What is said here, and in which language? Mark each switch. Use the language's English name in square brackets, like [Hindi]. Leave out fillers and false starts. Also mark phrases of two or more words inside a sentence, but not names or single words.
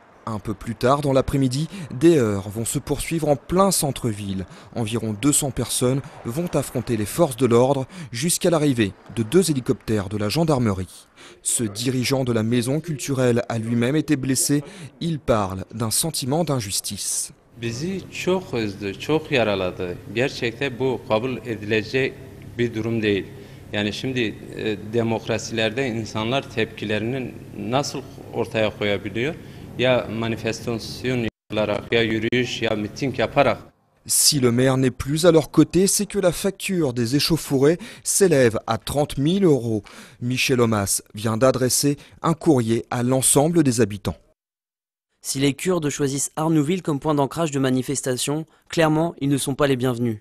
[French] Un peu plus tard dans l'après-midi, des heurts vont se poursuivre en plein centre-ville. Environ 200 personnes vont affronter les forces de l'ordre jusqu'à l'arrivée de 2 hélicoptères de la gendarmerie. Ce dirigeant de la maison culturelle a lui-même été blessé. Il parle d'un sentiment d'injustice. [Turkish] Bizi çok üzdü, çok yaraladı. Gerçekten bu kabul edilecek bir durum değil. Yani şimdi demokrasilerde insanlar tepkilerini nasıl ortaya koyabiliyor? Ya manifestasyon yaparak, ya yürüyüş, ya miting yaparak. [French] Si le maire n'est plus à leur côté, c'est que la facture des échauffourées s'élève à 30 000 €. Michel Omas vient d'adresser un courrier à l'ensemble des habitants. Si les Kurdes choisissent Arnouville comme point d'ancrage de manifestation, clairement, ils ne sont pas les bienvenus.